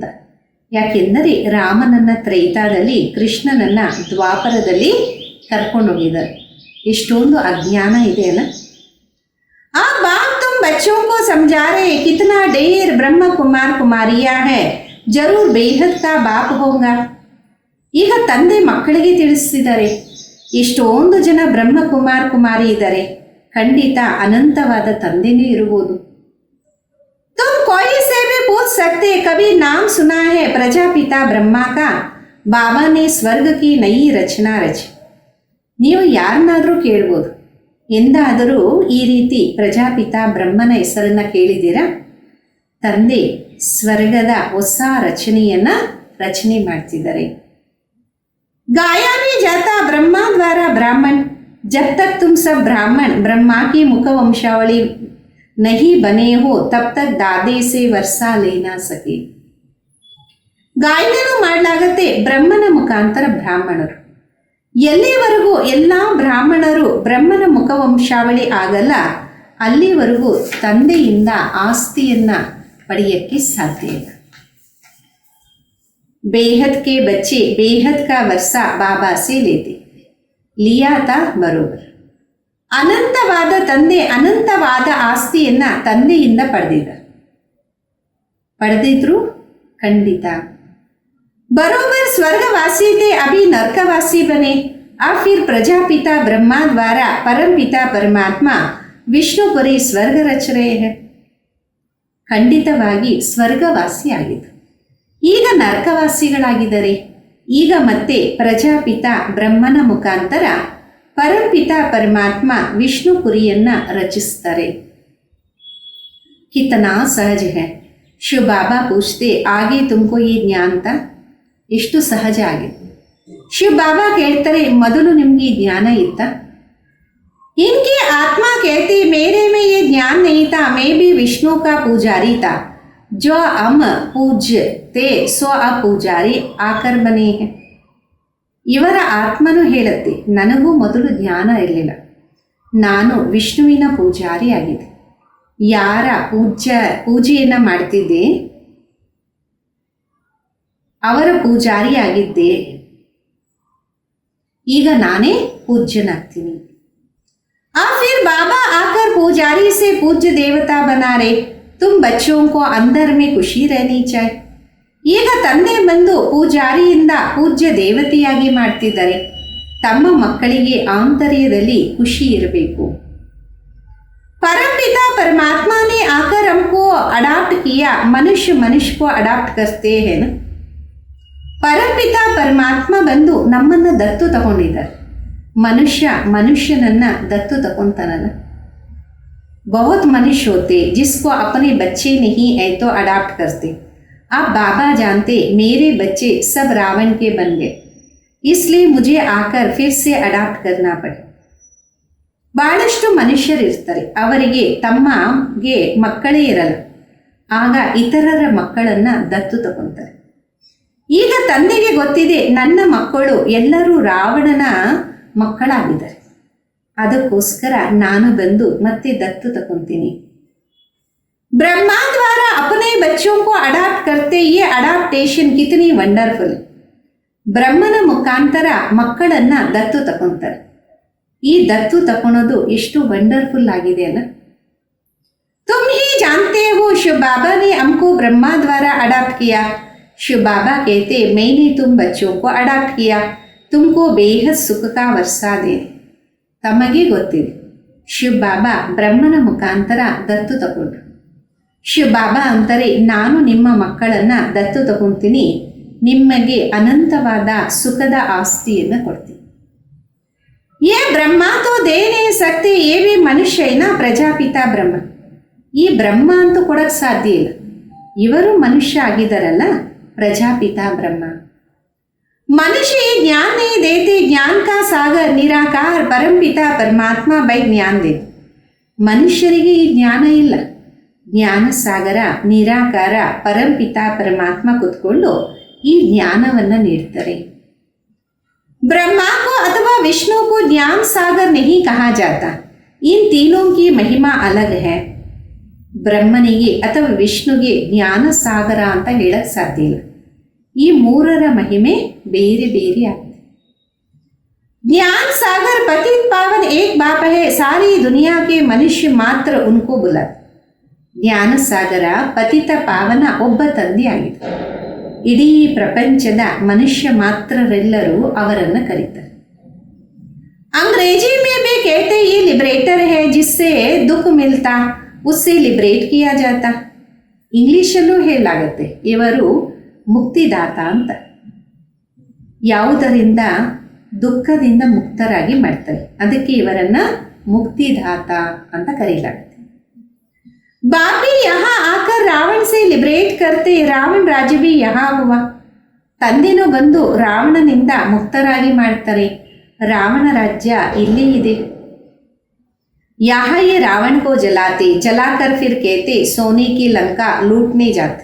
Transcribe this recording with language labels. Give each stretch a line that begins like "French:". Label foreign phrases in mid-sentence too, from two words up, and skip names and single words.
Kannada: ಯಾಕೆಂದರೆ ರಾಮನನ್ನ ತ್ರೈತಾದಲ್ಲಿ, ಕೃಷ್ಣನನ್ನ ದ್ವಾಪರದಲ್ಲಿ ಕರ್ಕೊಂಡೋಗಿದ್ದಾರೆ. ಎಷ್ಟೊಂದು ಅಜ್ಞಾನ ಇದೆ ಅಲ್ಲ.
Hindi: ಆ बाप तुम बच्चों को समझा रहे, कितना ढेर ब्रह्म कुमार कुमारियां है, जरूर बेहद का बाप होगा.
Kannada: ಈಗ ತಂದೆ ಮಕ್ಕಳಿಗೆ ತಿಳಿಸಿದ್ದಾರೆ, ಎಷ್ಟೊಂದು ಜನ ಬ್ರಹ್ಮ ಕುಮಾರ್ ಕುಮಾರಿ ಇದ್ದಾರೆ, ಖಂಡಿತ ಅನಂತವಾದ ತಂದೆನೇ ಇರಬಹುದು.
Hindi: तुम कोई से भी पूछ सकते, कभी नाम सुना है प्रजापिता ब्रह्मा का, बाबा ने स्वर्ग की नई रचना रची.
Kannada: ನೀವು ಯಾರನ್ನಾದ್ರೂ ಕೇಳ್ಬೋದು, ಎಂದಾದರೂ ಈ ರೀತಿ ಪ್ರಜಾಪಿತ ಬ್ರಹ್ಮನ ಹೆಸರನ್ನ ಕೇಳಿದ್ದೀರಾ? ತಂದೆ ಸ್ವರ್ಗದ ಹೊಸ ರಚನೆ ಮಾಡ್ತಿದ್ದಾರೆ.
Hindi: गाया नहीं जाता ब्रह्मा द्वारा ब्राह्मण, जब तक तुम सब ब्राह्मण ब्रह्मा की मुख वंशावली नहीं बने हो तब तक दादे से वर्षा ले ना सके.
Kannada: ಗಾಯನನು ಮಾಡಲಾಗತ್ತೆ ಬ್ರಹ್ಮನ ಮುಖಾಂತರ ಬ್ರಾಹ್ಮಣರು. ಎಲ್ಲಿವರೆಗೂ ಎಲ್ಲ ಬ್ರಾಹ್ಮಣರು ಬ್ರಹ್ಮನ ಮುಖವಂಶಾವಳಿ ಆಗಲ್ಲ ಅಲ್ಲಿವರೆಗೂ ತಂದೆಯಿಂದ ಆಸ್ತಿಯನ್ನ ಪಡೆಯಕ್ಕೆ ಸಾಧ್ಯ ಇಲ್ಲ.
Hindi: बेहद के बच्चे बेहद का वर्षा बाबा से लेते, लिया था बरोबर.
Kannada: ಅನಂತವಾದ ತಂದೆ ಅನಂತವಾದ ಆಸ್ತಿಯನ್ನ ತಂದೆಯಿಂದ ಪಡೆದಿದ್ರು ಖಂಡಿತ.
Hindi: बरोबर स्वर्गवासी थे, अभी नरकवासी बने. अब फिर प्रजापिता ब्रह्मा द्वारा परमपिता परमात्मा विष्णुपुरी स्वर्ग रच रहे है.
Kannada: ಖಂಡಿತವಾಗಿ ಸ್ವರ್ಗವಾಸಿ ಆಗಿದ್ರು, ಈಗ ನರಕವಾಸಿಗಳಾಗಿದ್ದಾರೆ. ಈಗ ಮತ್ತೆ ಪ್ರಜಾಪಿತ ಬ್ರಹ್ಮನ ಮುಖಾಂತರ ಪರಂಪಿತ ಪರಮಾತ್ಮ ವಿಷ್ಣುಪುರಿಯನ್ನ ರಚಿಸ್ತಾರೆ.
Hindi: कितना सहज है. शिव बाबा पूछते आगे तुमको ये ज्ञान था?
Kannada: ಎಷ್ಟು ಸಹಜ ಆಗಿದೆ. ಶಿವ ಬಾಬಾ ಕೇಳ್ತಾರೆ, ಮೊದಲು ನಿಮ್ಗೆ ಈ ಜ್ಞಾನ ಇತ್ತ?
Hindi: इनकी आत्मा कहती मेरे में ये ज्ञान नहीं था, मैं भी विष्णु का पुजारी था, जो हम पूज्य थे सो अब पुजारी आकर बने हैं.
Kannada: ಇವರ ಆತ್ಮನು ಹೇಳುತ್ತೆ, ನನಗೂ ಮೊದಲು ಜ್ಞಾನ ಇರಲಿಲ್ಲ, ನಾನು ವಿಷ್ಣುವಿನ ಪೂಜಾರಿ ಆಗಿದೆ. ಯಾರ ಪೂಜೆಯನ್ನ ಮಾಡ್ತಿದ್ದೆ ಅವರ ಪೂಜಾರಿ ಆಗಿದ್ದೆ, ಈಗ ನಾನೇ ಪೂಜ್ಯನಾಗ್ತೀನಿ.
Hindi: अब फिर बाबा आकर पुजारी से पूज्य देवता बना रहे. तुम बच्चों को अंदर में खुशी रहनी चाहिए.
Kannada: ಈಗ ತಂದೆ ಬಂದು ಪೂಜಾರಿಯಿಂದ ಪೂಜ್ಯ ದೇವತೆಯಾಗಿ ಮಾಡ್ತಿದ್ದಾರೆ. ತಮ್ಮ ಮಕ್ಕಳಿಗೆ ಆಂತರ್ಯದಲ್ಲಿ ಖುಷಿ ಇರಬೇಕು.
Hindi: परमपिता परमात्मा ने आकर हमको अडॉप्ट किया, मनुष्य को अडॉप्ट करते हैं.
Kannada: ಪರಮಪಿತ ಪರಮಾತ್ಮ ಬಂದು ನಮ್ಮನ್ನ ದತ್ತು ತಗೊಂಡಿದ್ದಾರೆ. ಮನುಷ್ಯನನ್ನ ದತ್ತು ತಗೊಂತಾನಲ್ಲ.
Hindi: बहुत मनुष्य होते जिसको अपने बच्चे नहीं है तो अडॉप्ट करते. अब बाबा जानते मेरे बच्चे सब रावण के बन गए, इसलिए मुझे आकर फिर से अडॉप्ट करना पड़े.
Kannada: ಬಹಳಷ್ಟು ಮನುಷ್ಯರಿರ್ತಾರೆ, ಅವರಿಗೆ ತಮ್ಮಗೆ ಮಕ್ಕಳೇ ಇರಲ್ಲ, ಆಗ ಇತರರ ಮಕ್ಕಳನ್ನ ದತ್ತು ತಗೊಂತಾರೆ. ಈಗ ತಂದೆಗೆ ಗೊತ್ತಿದೆ ನನ್ನ ಮಕ್ಕಳು ಎಲ್ಲರೂ ರಾವಣನ ಮಕ್ಕಳಾಗಿದ್ದಾರೆ, ಅದಕ್ಕೋಸ್ಕರ ನಾನು ಬಂದು ಮತ್ತೆ ದತ್ತು ತಗೊಂತೀನಿ.
Hindi: ब्रह्मा द्वारा अपने बच्चों को अडॉप्ट करते, ये अडॉप्टेशन कितनी ವಂಡರ್ಫುಲ್.
Kannada: ಬ್ರಹ್ಮನ ಮುಖಾಂತರ ಮಕ್ಕಳನ್ನ ದತ್ತು ತಗೊಂತಾರೆ. ಈ ದತ್ತು ತಗೊಳೋದು ಎಷ್ಟು ವಂಡರ್ಫುಲ್ ಆಗಿದೆ ಅಲ್ಲ.
Hindi: तुम ही जानते हो शिव बाबा ने हमको ब्रह्मा द्वारा अडॉप्ट किया. शिव बाबा कहते मैंने तुम बच्चों को अडॉप्ट किया, तुमको बेहद सुख का वर्षा दे.
Kannada: ತಮಗೆ ಗೊತ್ತಿದೆ, ಶಿವ ಬಾಬಾ ಬ್ರಹ್ಮನ ಮುಖಾಂತರ ದತ್ತು ತಗೊಂಡ್ರು. ಶಿವ ಬಾಬಾ ಅಂತಾರೆ, ನಾನು ನಿಮ್ಮ ಮಕ್ಕಳನ್ನ ದತ್ತು ತಗೊಂತೀನಿ, ನಿಮಗೆ ಅನಂತವಾದ ಸುಖದ ಆಸ್ತಿಯನ್ನು ಕೊಡ್ತೀನಿ.
Hindi: ये ब्रह्मा तो दे नहीं सकते, ये भी मनुष्य हैं प्रजापिता ब्रह्मा.
Kannada: ಈ ಬ್ರಹ್ಮ ಅಂತೂ ಕೊಡಕ್ ಸಾಧ್ಯ ಇಲ್ಲ, ಇವರು ಮನುಷ್ಯ ಆಗಿದಾರಲ್ಲ ಪ್ರಜಾಪಿತ ಬ್ರಹ್ಮ.
Hindi: मनुष्य ज्ञान नहीं देते, ज्ञान का सागर निराकार परमपिता परमात्मा बೈ ज्ञान दे.
Kannada: ಮನುಷ್ಯರಿಗೆ ಈ ಜ್ಞಾನ ಇಲ್ಲ, ಜ್ಞಾನ ಸಾಗರ ನಿರಾಕಾರ ಪರಂಪಿತ ಪರಮಾತ್ಮ ಕೂತ್ಕೊಂಡು ಈ ಜ್ಞಾನವನ್ನ ನೀಡ್ತಾರೆ.
Hindi: ब्रह्मा को अथवा विष्णु को ज्ञान सागर नहीं कहा जाता, इन तीनों की महिमा अलग है.
Kannada: ಬ್ರಹ್ಮನಿಗೆ ಅಥವಾ ವಿಷ್ಣುಗೆ ಜ್ಞಾನ ಸಾಗರ ಅಂತ ಹೇಳಕ್ ಸಾಧ್ಯ ಇಲ್ಲ, ಈ ಮೂರರ ಮಹಿಮೆ ಬೇರೆ ಬೇರೆ ಆಗಿದೆ.
Hindi: ज्ञान सागर पतित पावन एक बाप है, सारी दुनिया के मनुष्य मात्र उनको बुलाते.
Kannada: ಜ್ಞಾನ ಸಾಗರ ಪತಿತ ಪಾವನ ಒಬ್ಬ ತಂದೆ ಆಗಿದೆ, ಇಡೀ ಪ್ರಪಂಚದ ಮನುಷ್ಯ ಮಾತ್ರರೆಲ್ಲರೂ ಅವರನ್ನು ಕರೀತಾರೆ.
Hindi: अंग्रेजी में भी कहते ये लिबरेटर है, जिससे दुख मिलता उससे लिबरेट किया जाता.
Kannada: ಇಂಗ್ಲಿಷಲ್ಲೂ ಹೇಳಲಾಗತ್ತೆ ಇವರು ಮುಕ್ತಿದಾತ ಅಂತ. ಯಾವುದರಿಂದ ದುಃಖದಿಂದ ಮುಕ್ತರಾಗಿ ಮಾಡ್ತಾರೆ, ಅದಕ್ಕೆ ಇವರನ್ನ ಮುಕ್ತಿದಾತ ಅಂತ ಕರೀಲಾಗುತ್ತೆ.
Hindi: बाप भी यहाँ आकर रावण से लिबरेट करते, रावण राज्य भी यहाँ हुआ.
Kannada: ತಂದೆನೂ ಬಂದು ರಾವಣನಿಂದ ಮುಕ್ತರಾಗಿ ಮಾಡ್ತಾರೆ. ರಾವಣ ರಾಜ್ಯ ಇಲ್ಲೇ ಇದೆ.
Hindi: यहाँ ये रावण को जलाते, जलाकर फिर कहते सोने की लंका लूटने जाते.